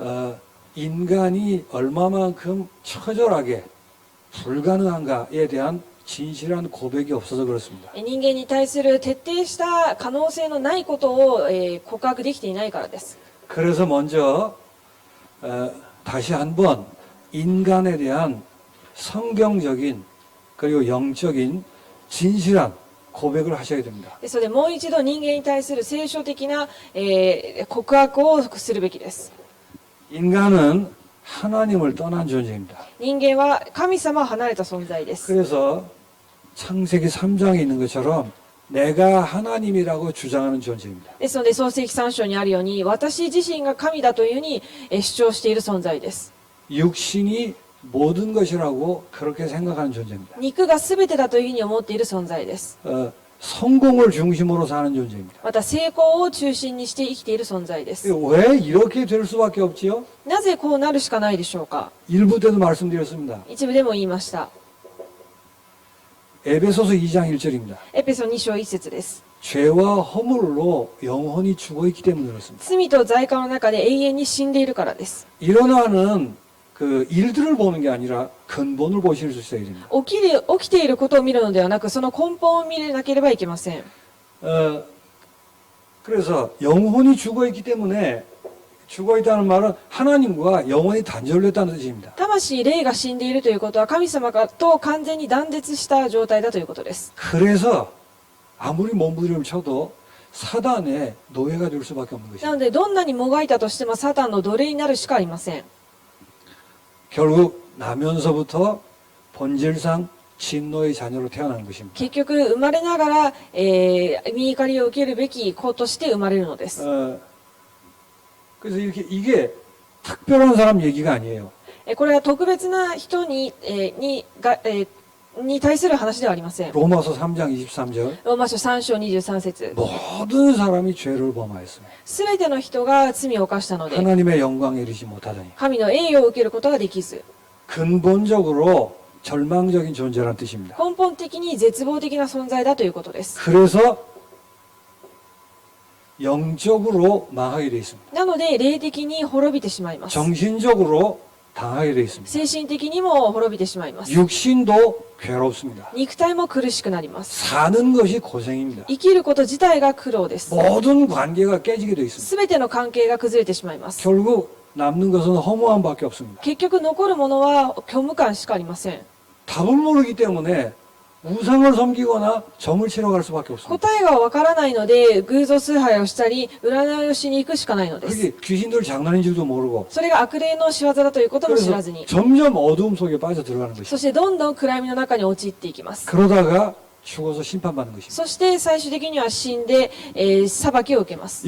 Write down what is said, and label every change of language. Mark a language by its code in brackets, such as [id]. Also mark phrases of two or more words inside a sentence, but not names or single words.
[ko] 인간이 얼마만큼 처절하게 불가능한가에 대한 진실한 고백이 없어서 그렇습니다. [ja] 人間に対する徹底した可能性のないことを、告白できていないからです。 [ko] 그래서 먼저 다시 한번 인간에 대한 성경적인 그리고 영적인 진실한 고백을 하셔야 됩니다. [ja] ですのでもう一度人間に対する聖書的な、告白をするべきです。 [ko] 인간은 하나님을 떠난 존재입니다. [ja] 人間は神様を離れた存在です。 [ko] 그래서 창세기 3장에 있는 것처럼 내가 하나님이라고 주장하는 존재입니다. [ja] ですので創世記3章にあるように私自身が神だというふうに主張している存在です。 [ko] 육신이 모든 것이라고 그렇게 생각하는 존재입니다. [ja] 肉が全てだというふうに思っている存在です。 [ko] 성공을 중심으로 사는 존재입니다. [ja] また成功を中心にして生きている存在です。 [ko] 왜 이렇게 될 수밖에 없지요? [ja] なぜこうなるしかないでしょうか。 [ko] 일부 때도 말씀드렸습니다. [ja] 一部でも言いました。 [ko] 에베소서 2장 1절입니다. [ja] エペソ2章1節です。 [ko] 죄와 허물로 영혼이 죽어있기 때문에 그렇습니다. [ja] 罪と罪過の中で永遠に死んでいるからです。 [ko] 일어나는 그 일들을 보는 게 아니라 근본을 보실 수 있어야 됩니다. [ja] 起きていることを見るのではなくその根本を見なければいけません。 [ko] 그래서 영혼이 죽어있기 때문에 죽어있다는 말은 하나님과 영혼이 단절됐다는 뜻입니다. [ja] 魂、霊が死んでいるということは神様と完全に断絶した状態だということです。 [ko] 그래서 아무리 몸부림을 쳐도 사단의 노예가 될 수밖에 없는 [ja] な [ko] 것입니다. [ja] ので、どんなにもがいたとしてもサタンの奴隷になるしかありません。 [ko] 결국 나면서부터 본질상 진노의 자녀로 태어나는 것입니다. [ja] 結局、生まれながら、見怒りを受けるべき子として生まれるのです。 [ko] 그래서 이게 특별한 사람 얘기가 아니에요. [ja] これは特別な人に対する話ではありません。 [ko] 로마서 3장 23절 [ja] ローマ書3章23節 [ko] 모든 사람이 죄를 범하였으며 [ja] すべての人が罪を犯したので、 [ko] 하나님의 영광에 이르지 못하더니 [ja] 神の栄誉を受けることができず、 [ko] 근본적으로 절망적인 존재라는 뜻입니다. [ja] 根本的に絶望的な存在だということです。 [ko] 그래서 영적으로 망하게 되어 있습니다. [ja] なので、霊的に滅びてしまいます。 [ko] 정신적으로 당하게 되어 있습니다. [ja] 精神的にも滅びてしまいます。 [ko] 육신도 괴롭습니다. [ja] 肉体も苦しくなります。 [ko] 사는 것이 고생입니다. [ja] 生きること自体が苦労です。 [ko] 모든 관계가 깨지게 되어 있습니다. [ja] すべての関係が崩れてしまいます。 [ko] 결국 남는 것은 허무함밖에 없습니다. [ja] 結局残るものは虚無感しかありません。 [ko] 답을 모르기 때문에 우상을 섬기거나 점을 치러 갈 수밖에 없습니다. [ja] 答えがわからないので、偶像崇拝をしたり、占いをしに行くしかないのです。 [ko] 그게 귀신들 장난인 줄도 모르고 [ja] それが悪霊の仕業だということも知らず [ko] 그래서 [ja] に、 [ko] 점점 어두움 속에 빠져 들어가는 것이죠. [ja] そしてどんどん暗闇の中に陥っていきます。 [ko] 그러다가 죽어서 심판받는 것입니다. [ja] そして最終的には死んで、裁きを受けます。